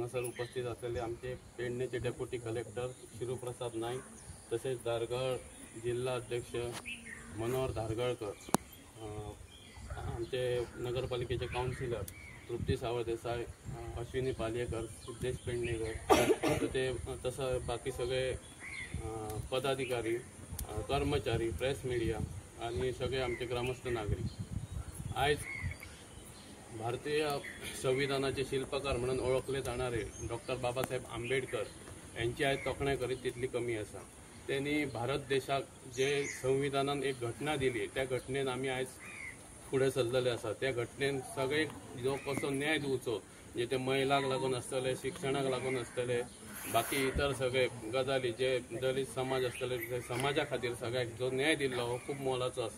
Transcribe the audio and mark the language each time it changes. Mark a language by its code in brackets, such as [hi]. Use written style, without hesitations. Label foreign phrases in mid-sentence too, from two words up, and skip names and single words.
[mr] हांगासर उपस्थित असलेले आमचे पेडणेचे डेप्युटी कलेक्टर शिवप्रसाद नाईक, तसेच धारगळ जिल्हा अध्यक्ष मनोहर धारगळकर, आमचे नगरपालिकेचे काउन्सिलर तृप्ती सावळदेसाई, अश्विनी पालयेकर, सिद्धेश पेडणेकर, तसं बाकी सगळे पदाधिकारी, कर्मचारी, प्रेस मीडिया आणि सगळे आमचे ग्रामस्थ नागरिक आज भारतीय संविधानाचे शिल्पकार म्हणून ओळखले जाणारे डॉक्टर बाबासाहेब आंबेडकर यांची आज [kok] तोखणाय करीत तितली कमी आसा। त्यांनी भारत देशाक जे संविधानान एक घटना दिली त्या घटनेन आमी आज पुढे सरलेले आसा। त्या घटनेन सगळे जो कसो न्याय दिवचो, म्हणजे ते महिलांक लागून आसतले, शिक्षणाक लागून आसतले, बाकी इतर सगळे गजाली जे दलित समाज आसतले ते समाजा खातीर सगळ्याक जो न्याय दिल्लो हो खूब मोलाचो आसा।